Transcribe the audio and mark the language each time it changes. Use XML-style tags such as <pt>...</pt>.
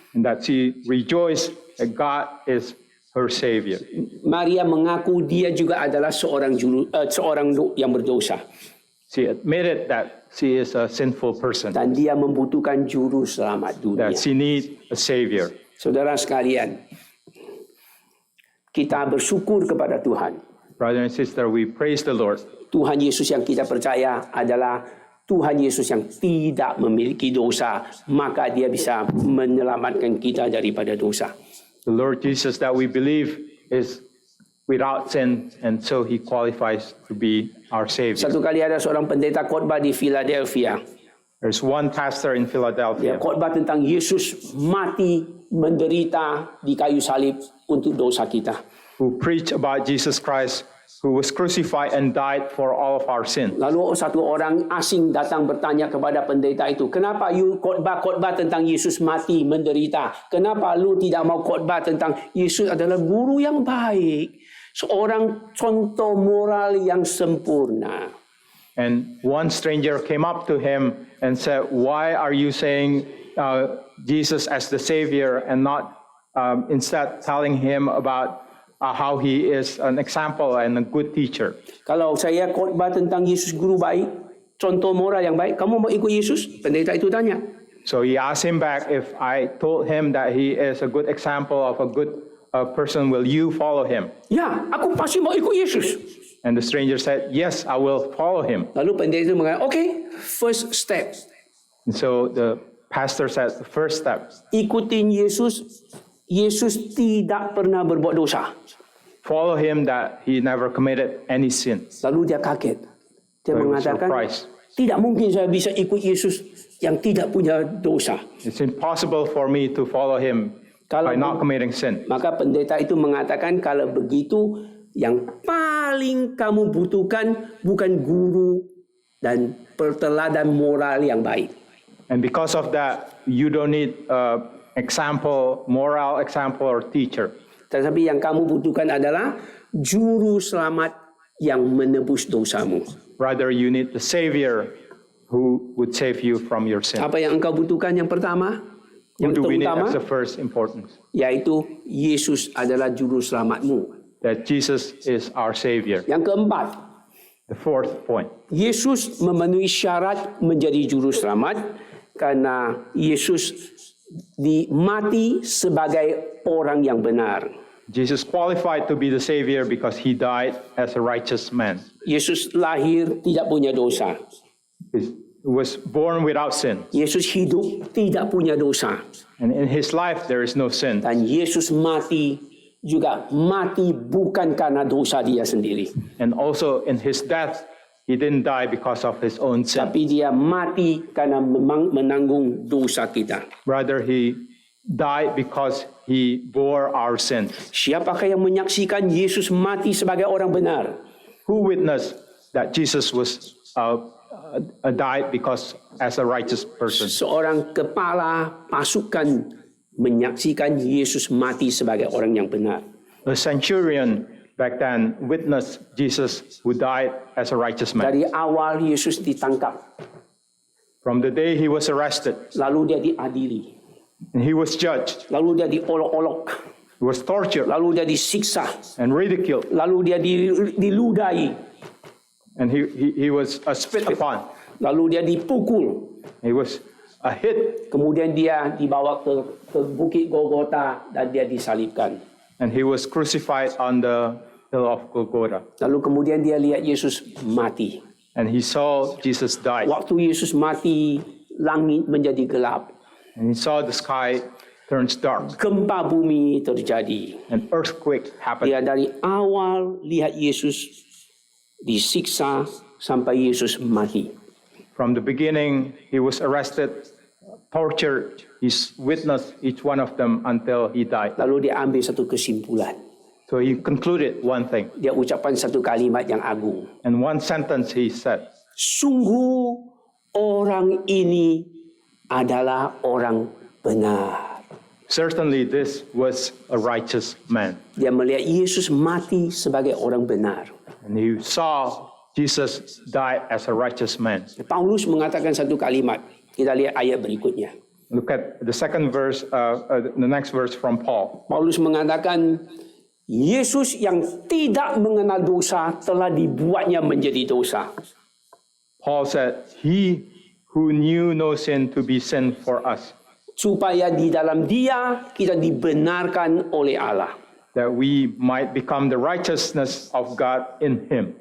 <en>and that she rejoiced that God is her Savior.</en> <id>Maria mengaku dia juga adalah seorang yang berdosa.</id> <en>She admitted that she is a sinful person,</en> <id>Dan dia membutuhkan juru selamat dunia.</id> <en>that she needs a Savior.</en> <id>Saudara sekalian, kita bersyukur kepada Tuhan.</id> <en>Brother and sister, we praise the Lord.</en> <id>Tuhan Yesus yang kita percaya adalah Tuhan Yesus yang tidak memiliki dosa, maka dia bisa menyelamatkan kita daripada dosa.</id> <en>The Lord Jesus that we believe is without sin, and so he qualifies to be our Savior.</en> <id>Satu kali ada seorang pendeta khotbah di Philadelphia.</id> <en>There's one pastor in</en> <id>Dia</id> <en>Philadelphia</en> <id>khotbah tentang Yesus mati menderita di kayu salib untuk dosa kita.</id> <en>who preached about Jesus Christ, who was crucified and died for all of our sin.</en> <id>Lalu satu orang asing datang bertanya kepada pendeta itu, kenapa you khotbah tentang Yesus mati menderita? Kenapa lu tidak mau khotbah tentang Yesus adalah guru yang baik, seorang contoh moral yang sempurna?</id> <en>And one stranger came up to him and said, why are you saying Jesus as the Savior and not instead telling him about how he is an example and a good teacher?</en> <id>Kalau saya khotbah tentang Yesus guru baik, contoh moral yang baik, kamu mau ikut Yesus? Pendeta itu tanya.</id> <en>So he asked him back, if I told him that he is a good example of a good person, will you follow him?</en> <id>Ya, aku pasti mau ikut Yesus.</id> <en>And the stranger said, yes, I will follow him.</en> <id>Lalu pendeta itu mengatakan,</id> <en>okay, first step. And so the pastor said, the first step,</en> <id>Ikutin Yesus. Yesus tidak pernah berbuat dosa.</id> <en>follow him that he never committed any sin.</en> <id>Lalu dia kaget. Dia</id> <en>So he was</en> <id>mengatakan,</id> <en>surprised.</en> <id>tidak mungkin saya bisa ikut Yesus yang tidak punya dosa.</id> <en>It's impossible for me to follow him</en> <id>Kalau</id> <en>by not committing sin.</en> <id>Maka pendeta itu mengatakan, kalau begitu yang paling kamu butuhkan bukan guru dan perteladan moral yang baik.</id> <en>And because of that, you don't need example, moral example or teacher.</en> <id>Tetapi yang kamu butuhkan adalah juru selamat yang menebus dosamu.</id> <en>Rather, you need the Savior who would save you from your sin.</en> <id>Apa yang engkau butuhkan yang pertama?</id> <en>Who</en> <id>Yang</id> <en>do we need</en> <id>terutama,</id> <en>as the first importance?</en> <id>yaitu Yesus adalah juru selamatmu.</id> <en>That Jesus is our Savior.</en> <id>Yang keempat,</id> <en>The fourth point.</en> <id>Yesus memenuhi syarat menjadi juru selamat karena Yesus mati sebagai orang yang benar.</id> <en>Jesus qualified to be the Savior because he died as a righteous man.</en> <id>Yesus lahir tidak punya dosa.</id> <en>He was born without sin.</en> <id>Yesus hidup tidak punya dosa.</id> <en>And in his life, there is no sin.</en> <id>Dan Yesus mati juga mati bukan karena dosa dia sendiri.</id> <en>And also in his death, he didn't die because of his own sin.</en> <id>Tapi dia mati karena menanggung dosa kita.</id> <en>Rather, he died because he bore our sin.</en> <id>Siapakah yang menyaksikan Yesus mati sebagai orang benar?</id> <en>Who witnessed that Jesus was died because as a righteous person?</en> <id>Seorang kepala pasukan menyaksikan Yesus mati sebagai orang yang benar.</id> <en>The centurion back then witnessed Jesus who died as a righteous man.</en> <id>Dari awal Yesus ditangkap,</id> <en>From the day he was arrested,</en> <id>lalu dia diadili,</id> <en>and he was judged,</en> <id>lalu dia diolok-olok,</id> <en>he was tortured</en> <id>lalu dia disiksa,</id> <en>and ridiculed,</en> <id>lalu dia diludai,</id> <en>and he was spit upon.</en> <id>lalu dia dipukul,</id> <en>He was hit,</en> <id>kemudian dia dibawa ke Bukit Golgota dan dia disalibkan.</id> <en>and he was crucified on the hill of Golgotha.</en> <id>Lalu kemudian dia lihat Yesus mati.</id> <en>And he saw Jesus die,</en> <id>Waktu Yesus mati, langit menjadi gelap,</id> <en>and he saw the sky turns dark,</en> <id>gempa bumi terjadi.</id> <en>an earthquake happened.</en> <id>Dia dari awal lihat Yesus disiksa sampai Yesus mati.</id> <en>From the beginning, he was arrested, tortured. He witnessed each one of them until he died.</en> <id>Lalu dia ambil satu kesimpulan.</id> <en>So he concluded one thing.</en> <id>Dia ucapkan satu kalimat yang agung.</id> <en>And one sentence he said,</en> <id>Sungguh orang ini adalah orang benar.</id> <en>certainly this was a righteous man.</en> <id>Dia melihat Yesus mati sebagai orang benar.</id> <en>And he saw Jesus die as a righteous man.</en> <id>Paulus mengatakan satu kalimat. Kita lihat ayat berikutnya.</id> <en>Look at the second verse, the next verse from Paul.</en> <id>Paulus mengatakan, Yesus yang tidak mengenal dosa telah dibuatnya menjadi dosa.</id> <en>Paul said, he who knew no sin to be sin for us,</en> <id>Supaya di dalam dia kita dibenarkan oleh Allah.</id> <en>that we might become the righteousness of God in him.</en>